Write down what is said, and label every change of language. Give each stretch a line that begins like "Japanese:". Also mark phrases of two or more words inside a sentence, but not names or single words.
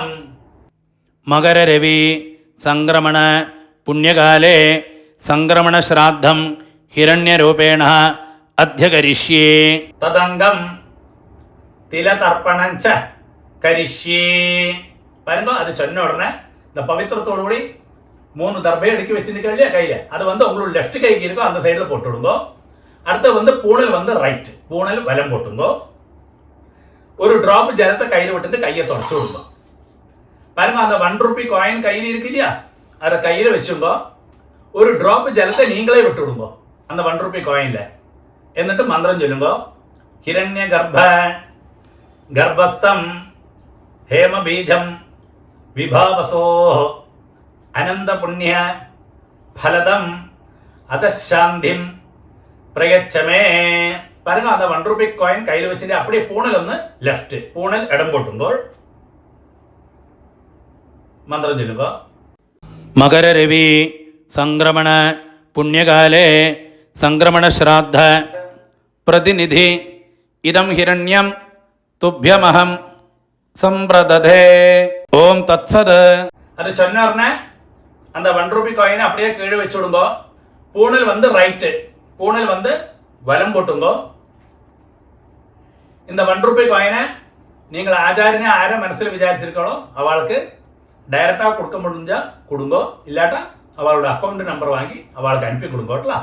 Sanskrit: മകരരവി സംക്രമണ പുണ്യകാലേ സംക്രമണ ശ്രാദ്ധം ഹിരണ്യരൂപേണ അധ്യകരിഷ്യേ തദംഗം തിലതർപ്പണം ച കരിഷ്യേ.
Malayalam: വരുമ്പോ അത് ചൊന്ന ഉടനെ
Tamil: இந்த பவித்திரத்தோடு 3 தர்பை அடுக்கி வச்சுருக்க இல்லையா கையில, அது உங்களுக்கு லெஃப்ட் கைக்கு இருக்கோ அந்த சைடில் போட்டு விடுங்கோ. அடுத்து பூணல் ரைட், பூணல் வலம் போட்டுங்கோ. ஒரு டிராப் ஜலத்தை கையில் விட்டுட்டு கையை தொடச்சு விடுங்க. பாருங்க, அந்த 1
English: rupee coin
Tamil: கையில் இருக்கு இல்லையா, அதை கையில் வச்சுங்கோ. ஒரு டிராப் ஜலத்தை நீங்களே விட்டு விடுங்க அந்த 1
English: rupee coin.
Malayalam: എന്നിട്ട് മന്ത്രം ചൊല്ലുമ്പോ
Sanskrit: ഹിരണ്യ ഗർഭസ്ഥം ഹേമബീജം വിഭാവസോ അനന്തപുണ്യ ഫലദം അതശാന്തിം പ്രയച്ഛമേ.
Tamil: பாருங்க, அந்த 1
English: rupee coin
Tamil: கையில் வச்சுட்டு அப்படியே பூணல் லெஃப்ட், பூணல் இடம் போட்டுங்கோ. மந்திரம் சொல்லுங்க.
Sanskrit: മകരരവി സംക്രമണ പുണ്യകാലേ സംക്രമണ ശ്രാദ്ധ പ്രതിനിധി ഇദം ഹിരണ്യം തുഭ്യമഹം സമ്പ്രദധേ. ഓം തത്സത്.
Tamil: அது சொன்னோர்னே அந்த 1
English: rupee coin
Tamil: அப்படியே கீழே வச்சு விடுங்கோ. பூணல் ரைட்டு, பூணல் வலம் போட்டுங்கோ. இந்த 1
English: rupee coin
Tamil: நீங்கள் ஆச்சாரியனை ஆரை மனசில் விசாரிச்சிருக்கோ அவளுக்கு டைரக்டாக கொடுக்க முடிஞ்சா கொடுங்கோ, இல்லாட்டா அவளோட
English: account number
Tamil: வாங்கி அவளுக்கு அனுப்பி கொடுங்கோட்டலாம்.